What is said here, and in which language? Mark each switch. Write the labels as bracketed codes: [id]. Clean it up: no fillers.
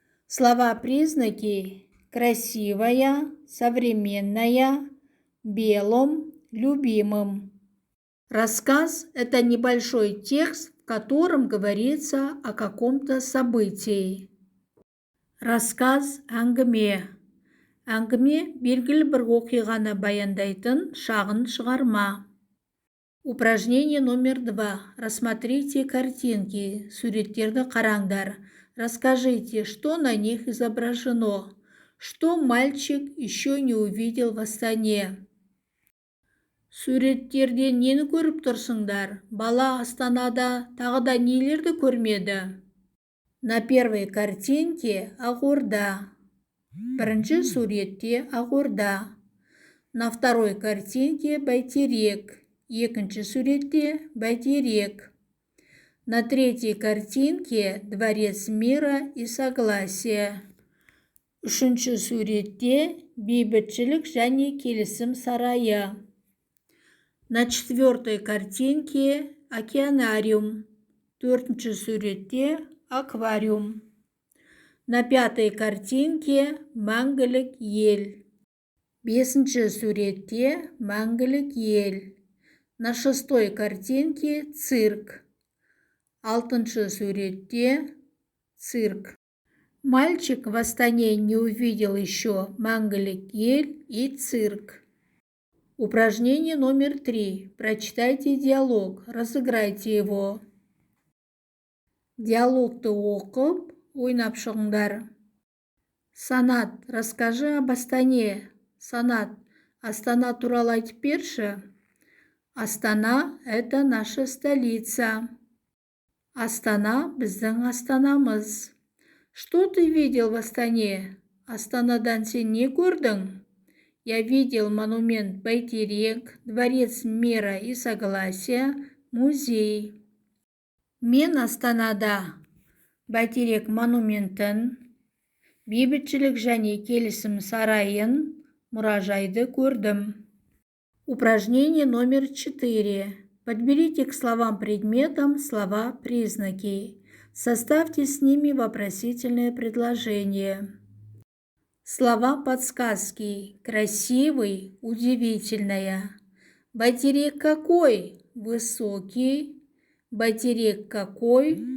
[ru] Слова-признаки: красивая, современная, белым, любимым. Рассказ – это небольшой текст, в котором говорится о каком-то событии. [kk] Рассказ – әңгіме. Әңгіме белгілі бір оқиғаны баяндайтын шағын шығарма. [ru] Упражнение номер 2. Рассмотрите картинки. [kk] Суреттерді қараңдар. [ru] Расскажите, что на них изображено. Что мальчик еще не увидел в Астане? [kk] Суреттерден нені көріп тұрсыңдар? Бала Астанада тағы да нелерді көрмеді? [ru] На первой картинке Ағорда. [kk] Бірінші суретте Ағорда. [ru] На второй картинке Байтерек. [kk] Екінші суретте Байтерек. [ru] На третьей картинке дворец мира и согласия. [kk] Үшінші суретте бейбітшілік және келісім сарайы. [ru] На четвертой картинке океанариум. [kk] Төртінші суретте аквариум. [ru] На пятой картинке [kk] мәңгілік ел. Бесінші суретте мәңгілік ел. [ru] На шестой картинке цирк. [kk] Алтыншы суретте цирк. [ru] Мальчик в Астане не увидел еще мәңгілік ел и цирк. Упражнение номер 3. Прочитайте диалог, разыграйте его. [kk] Диалогты оқып, ойнап шығыңдар. [ru] Санат, расскажи об Астане. [kk] Санат, Астана туралы айтып берші. [ru] Астана – это наша столица. [kk] Астана – біздің астанамыз. [ru] Что ты видел в Астане? [kk] Астанадан сен не көрдің? [ru] Я видел монумент Бәйтерек, дворец мира и согласия, музей. [kk] Мен Астанада Бәйтерек монументін, бейбітшілік және келісім сарайын, мұражайды көрдім. [ru] Упражнение номер 4. Подберите к словам-предметам слова-признаки. Составьте с ними вопросительное предложение. Слова-подсказки. Красивый, удивительная. Бәйтерек какой? Высокий. Бәйтерек какой?